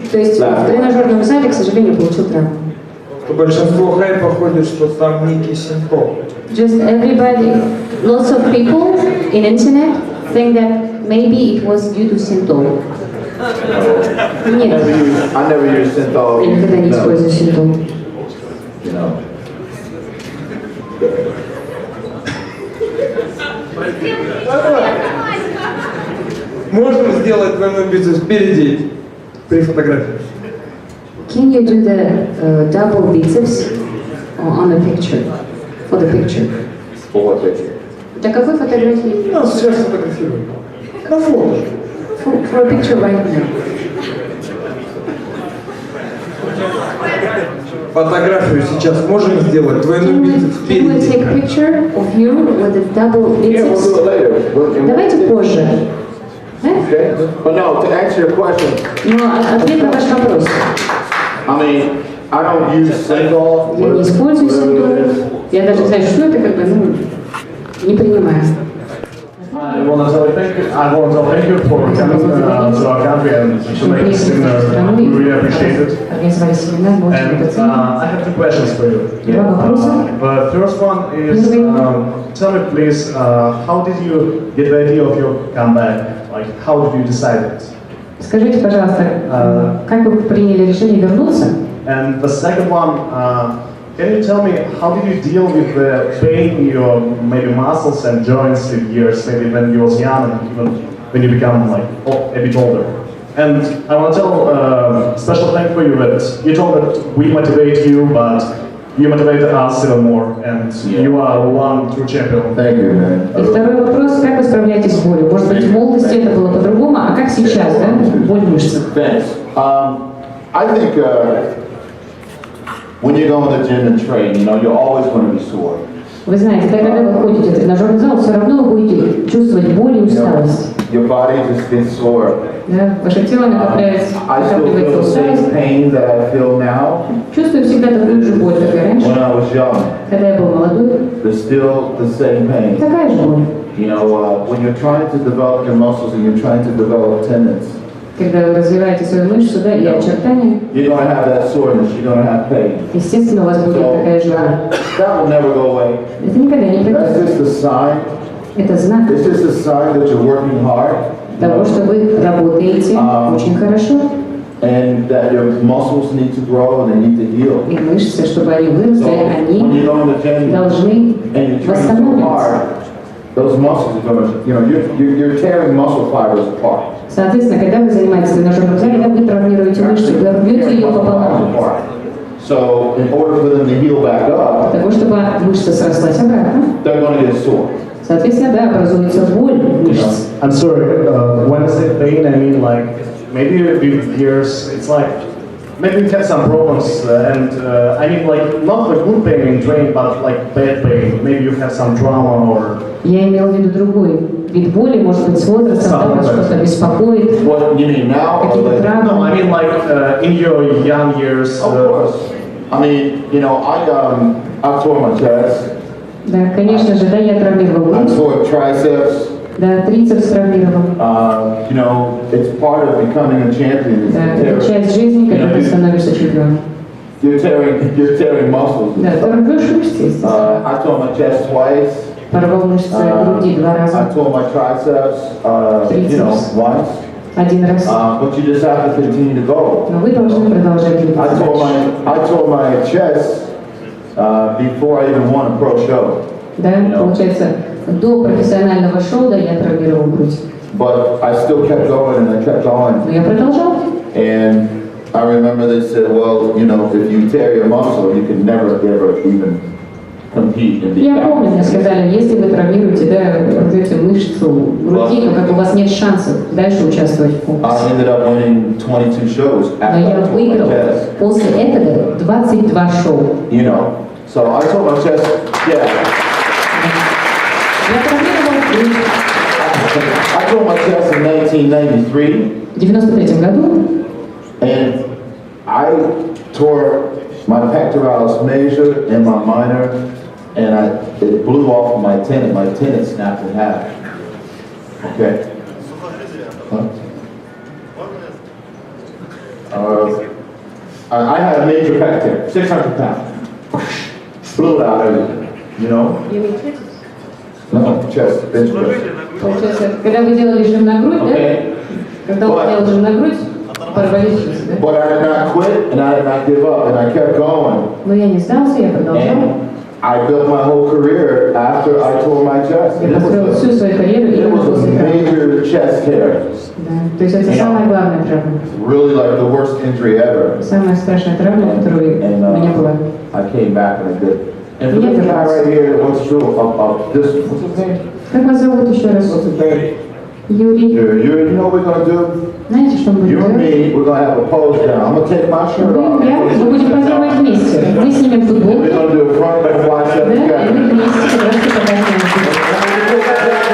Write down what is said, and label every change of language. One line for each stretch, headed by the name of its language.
Russian: То есть в тренажерном зале, к сожалению, получил травму. Большинство хайпа ходит, что там некий синдром.
English: Just everybody, lots of people in internet think that maybe it was due to symptom.
Russian: Нет,
English: I never used synthol.
Russian: я никогда не использую симптом.
English: You know.
Russian: Можно сделать двойной бицепс впереди при фотографии?
English: Can you do the double biceps on a picture? For the picture. For what picture?
Russian: Для какой фотографии? Ну, сейчас фотографируем. На фото.
English: For a picture right now.
Russian: Фотографию сейчас можем сделать двойной бицепс
English: Can we
Russian: впереди?
English: take a picture of you with the double Yeah, we'll biceps? do it later.
Russian: Давайте позже. Да?
English: Okay. But no, to answer your question,
Russian: Но ответ на ваш вопрос.
English: I mean, I don't use synthol.
Russian: Я не использую
English: whatever it is.
Russian: симптом. Я даже не знаю, что это, как бы, ну, не принимаю.
English: I want to thank you for coming to our country and to make this seminar. We really appreciate it.
Russian: Организовали семинар, мы очень
English: And
Russian: это ценим.
English: I have two questions for you.
Russian: Два вопроса.
English: The first one is, tell me please, how did you get the idea of your comeback? Like, how did you decide it?
Russian: Скажите, пожалуйста, как вы приняли решение вернуться?
English: And the second one, can you tell me how did you deal with the pain in your maybe muscles and joints in years, maybe when you was young and even when you become like a bit older? And I want to tell special thank for you that you told that we motivate you, but you motivated us even more, and you are one true champion. Thank you, man.
Russian: И второй вопрос, как вы справляетесь с болью? Может быть, в молодости это было по-другому, а как сейчас, да? Боль в мышцах.
English: Thanks. I think when you go in the gym and train, you know, you're always going to be sore.
Russian: Вы знаете, когда вы ходите в тренажерный зал, все равно вы будете чувствовать боль и усталость.
English: Your body just gets sore.
Russian: Да, ваше тело накапливается усталость.
English: Pain that I feel now.
Russian: Чувствую всегда такую же боль, как и раньше.
English: When I was young.
Russian: Когда я был молодой.
English: There's still the same pain.
Russian: Такая же боль.
English: You know, when you're trying to develop your muscles and you're trying to develop tendons.
Russian: Когда вы развиваете свою мышцу, да, и очертания,
English: you're going to have that soreness, you're going to have pain.
Russian: Естественно, у вас будет такая же боль.
English: That will never go away.
Russian: Это никогда не пройдет.
English: That's just a sign.
Russian: Это знак.
English: It's just a sign that you're working hard.
Russian: Того, что вы работаете очень хорошо.
English: And that your muscles need to grow and they need to heal.
Russian: И мышцы, чтобы они выросли, они должны восстановиться.
English: Those muscles are going to, you know, you're tearing muscle fibers apart.
Russian: Соответственно, когда вы занимаетесь в тренажерном зале, вы травмируете мышцу, вы рвете ее пополам.
English: So, in order for them to heal back up,
Russian: для того, чтобы мышца срослась обратно,
English: they're going to get sore.
Russian: Соответственно, да, образуется боль мышц.
English: I'm sorry, when I say pain, I mean like maybe with years, it's like maybe you have some problems, and I mean like not the good pain in training, but like bad pain. Maybe you have some trauma or.
Russian: Я имел в виду другой вид боли, может быть, с возрастом, вас что-то беспокоит.
English: What you mean now?
Russian: Какие-то травмы?
English: No, I mean like in your young years. Of course. I mean, you know, I tore my chest.
Russian: Да, конечно же, да, я травмировал грудь.
English: I tore triceps.
Russian: Да, трицепс травмировал.
English: You know, it's part of becoming a champion.
Russian: Да, это часть жизни, когда ты становишься чемпионом.
English: You're tearing muscles.
Russian: Да, ты рвешь мышцы, естественно.
English: I tore my chest twice.
Russian: Порвал мышцы груди 2 раза.
English: I tore my triceps, you know, once.
Russian: 1 раз.
English: But you just have to continue to go.
Russian: Но вы должны продолжать двигаться.
English: I tore my chest before I even won a pro show.
Russian: Да, получается, до профессионального шоу, да, я травмировал грудь.
English: But I still kept going and I kept going.
Russian: Но я продолжал.
English: And I remember they said, well, you know, if you tear your muscle, you can never ever even compete in the.
Russian: Я помню, мне сказали, если вы травмируете, да, рвете мышцу груди, то как у вас нет шансов дальше участвовать в конкурсе.
English: I ended up winning 22 shows after
Russian: Но я выиграл после этого 22 шоу.
English: You know, so I told my chest, yeah.
Russian: Я травмировал грудь.
English: I told my chest in 1993.
Russian: В 93 году.
English: And I tore my pectoralis major and my minor, and it blew off my tendon. My tendon snapped in half. Okay. Huh? I had a major pec tear, 600 pounds. Blew it out everything, you know? You mean chest? No, chest, bench press.
Russian: Получается, когда вы делали жим на грудь, да? Когда вы делали жим на грудь, порвались мышцы, да?
English: But I did not quit and I did not give up and I kept going.
Russian: Но я не сдался, я продолжал.
English: I built my whole career after I tore my chest.
Russian: Я построил всю свою карьеру именно после травмы.
English: Major chest tear.
Russian: Да, то есть это самая главная травма.
English: Really like the worst injury ever.
Russian: Самая страшная травма, которая у меня была.
English: I came back and I did. And for this guy right here, what's true of this? What's his name?
Russian: Как вас зовут еще раз?
English: What's his name?
Russian: Юрий.
English: You know what we're gonna do?
Russian: Знаете, что мы будем
English: You and
Russian: делать?
English: me, we're gonna have a pose down. I'm gonna take my shirt off.
Russian: Мы будем позировать вместе. Мы снимем футболку.
English: We're gonna do a front back bicep
Russian: Да, и
English: together.
Russian: мы вместе как раз покажем.